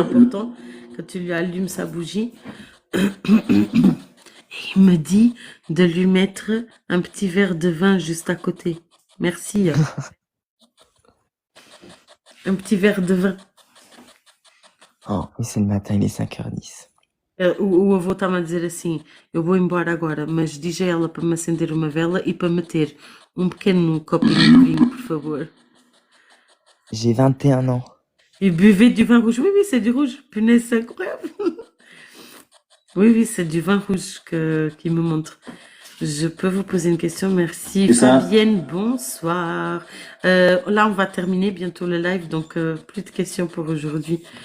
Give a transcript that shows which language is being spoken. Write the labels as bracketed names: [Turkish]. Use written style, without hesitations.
[French] important que tu lui allumes sa bougie. Et il me dit de lui mettre un petit verre de vin juste à côté. Merci. Un petit verre de vin. Oh, oui, c'est le matin, il est 5h10. [Portuguese] O avô está-me a dizer assim, eu vou embora agora, mas diz a ela para me acender uma vela e para meter um pequeno copinho de vinho, por favor. [French] J'ai 21 ans. Et buvez du vin rouge. Oui, oui, c'est du rouge. Punaise, c'est incroyable. Oui, oui, c'est du vin rouge qui me montre. Je peux vous poser une question, merci. Et ça? Fabienne, bonsoir. Là, on va terminer bientôt le live, donc plus de questions pour aujourd'hui.